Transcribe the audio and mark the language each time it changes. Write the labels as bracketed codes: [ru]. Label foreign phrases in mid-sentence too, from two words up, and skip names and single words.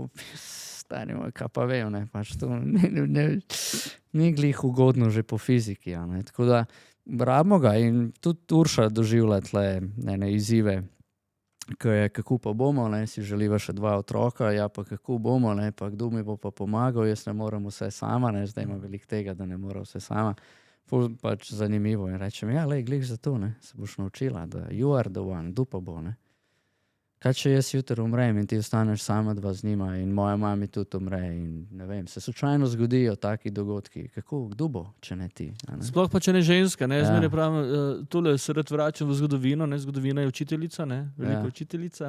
[sl] Stanimo, kaj pa vem, pač to ni glih ugodno že po fiziki, tako da rabimo ga in tudi Urša doživlja tle izzive, kako pa bomo, si želiva še 2 otroka, ja pa kako bomo, pa kdo mi bo pa pomagal, jaz ne morem vse sama, zdaj ima veliko tega, da ne mora vse sama, pač zanimivo in rečem, ja, lej, glih za to, se boš naučila, da [en] you are the one, [sl] kdo pa bo, Kaj če jaz jutri umrem in ti ostaneš sama 2 z njima in moja mami tudi umre in ne vem, se slučajno zgodijo taki dogodki. Kdo bo, če ne ti? Sploh pa, če ne ženska, Zmeraj pravim, tole se rad vračam v zgodovino, Zgodovina je učiteljica, velika učiteljica.